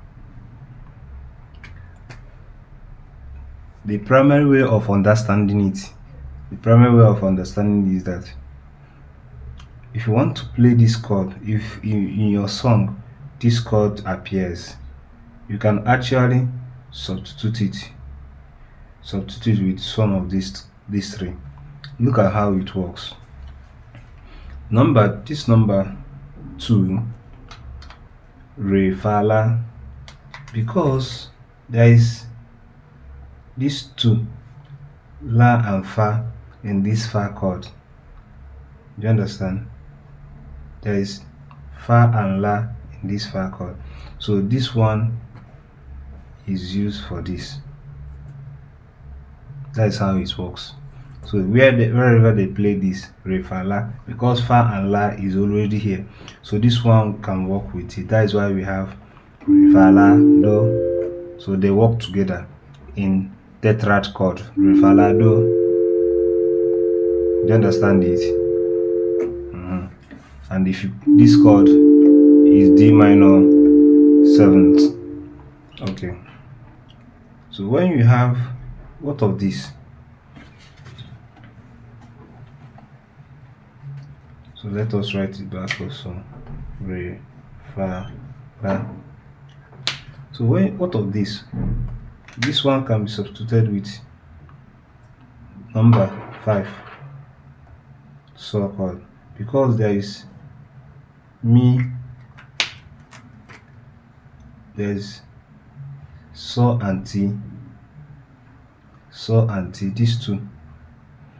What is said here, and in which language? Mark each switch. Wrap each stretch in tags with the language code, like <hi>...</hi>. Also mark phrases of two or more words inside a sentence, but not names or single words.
<en>The primary way of understanding it is that if you want to play this chord, if in your song this chord appears, you can actually substitute with some of these 3. Look at how it works. This number 2, re, fa, la, because there is these 2, la and fa, in this fa chord. Do you understand? There is fa and la in this fa chord. So this one is used for this. That is how it works. So wherever they play this re, fa, la, because fa and la is already here, so this one can work with it. That is why we have re, fa, la, do. So they work together in tetrad chord, re, fa, la, do. Do you understand it? And if this chord is D minor 7th. Okay. So when you have what of this? So let us write it back also. Re, fa, la. So what of this? This one can be substituted with number 5, sol chord, because there is mi, there's sol and ti, these 2.</en>